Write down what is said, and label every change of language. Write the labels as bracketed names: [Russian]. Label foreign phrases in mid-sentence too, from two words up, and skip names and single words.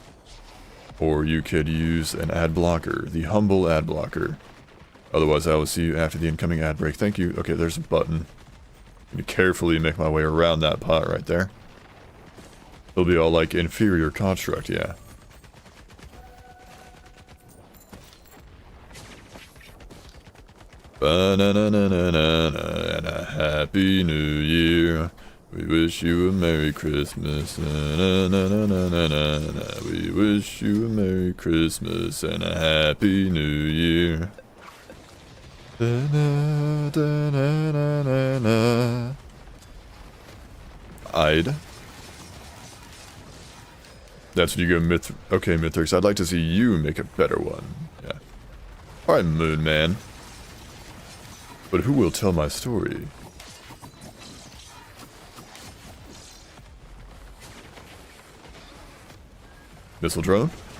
[English] Or you could use an ad blocker, the humble ad blocker. Otherwise, I will see you after the incoming ad break. Thank you. Okay, there's a button. I'm gonna carefully make my way around that pot right there. It'll be all like inferior construct, yeah. Ba-na-na-na-na-na, and a happy new year. We wish you a Merry Christmas. Na-na-na-na-na-na-na. We wish you a Merry Christmas and a Happy New Year. Da-na-da-na-na-na-na. I'd. That's when you go okay, Mithrix, I'd like to see you make a better one. Yeah. Alright, Moon Man. But who will tell my story? Missile drone?